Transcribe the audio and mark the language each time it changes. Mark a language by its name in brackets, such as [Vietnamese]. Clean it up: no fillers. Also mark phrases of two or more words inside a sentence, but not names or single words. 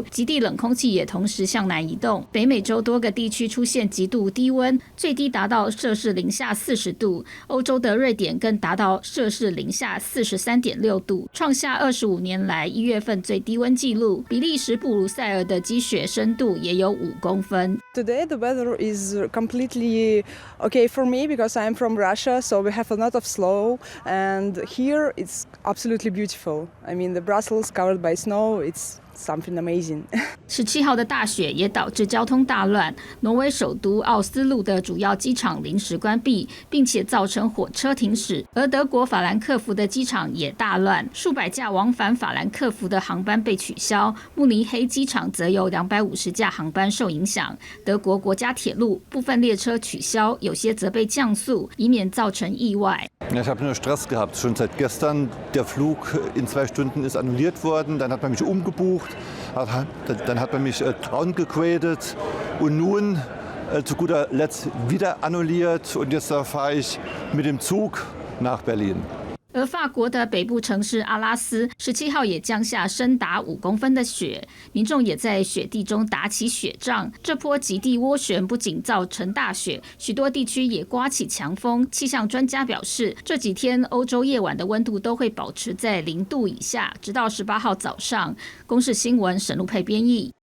[Chinese] 极地冷空气也同时向南移动，北美洲多个地区出现极度低温，最低达到摄氏零下40度。欧洲的瑞典更达到摄氏零下43.6度，创下25年来1月份最低温纪录。比利时布鲁塞尔的积雪深度也有5公分。 [English] Today the weather is completely okay for me because I'm from Russia, so we have a lot of snow, and here it's absolutely beautiful. I mean, the Brussels covered by snow, it's something amazing. [Chinese] 17 号的大雪也导致交通大乱，挪威首都奥斯陆的主要机场临时关闭，并且造成火车停驶。而德国法兰克福的机场也大乱，数百架往返法兰克福的航班被取消。慕尼黑机场则有250架航班受影响。德国国家铁路部分列车取消，有些则被降速，以免造成意外。 [German] Ja, ich habe nur Stress gehabt. Schon seit gestern der Flug in 2 Stunden ist annulliert worden. Dann hat man mich umgebucht, dann hat man mich downgegradet und nun zu guter Letzt wieder annulliert. Und jetzt fahre ich mit dem Zug nach Berlin. [Chinese] 而法国的北部城市阿拉斯17号也降下深达5公分的雪，民众也在雪地中打起雪仗。这波极地涡旋不仅造成大雪，许多地区也刮起强风。气象专家表示，这几天欧洲夜晚的温度都会保持在0度以下，直到18号早上。公视新闻沈路佩编译。